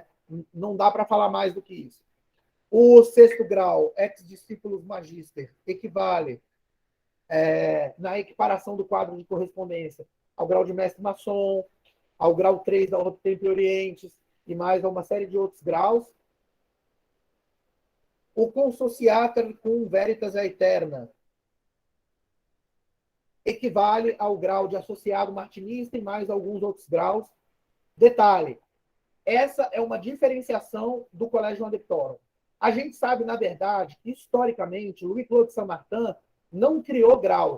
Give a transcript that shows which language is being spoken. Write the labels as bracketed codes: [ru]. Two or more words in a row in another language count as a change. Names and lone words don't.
[pt] Não dá para falar mais do que isso. O 6º grau, ex-discípulos magister, equivale, na equiparação do quadro de correspondência, ao grau de mestre maçom, ao grau 3 da Ordem do Templo Orientes, e mais a uma série de outros graus. O [la] consociater cum veritas aeterna [pt] equivale ao grau de associado martinista e mais alguns outros graus. Detalhe, essa é uma diferenciação do Colégio Alectorum. A gente sabe, na verdade, que, historicamente, Louis-Claude Saint-Martin não criou graus.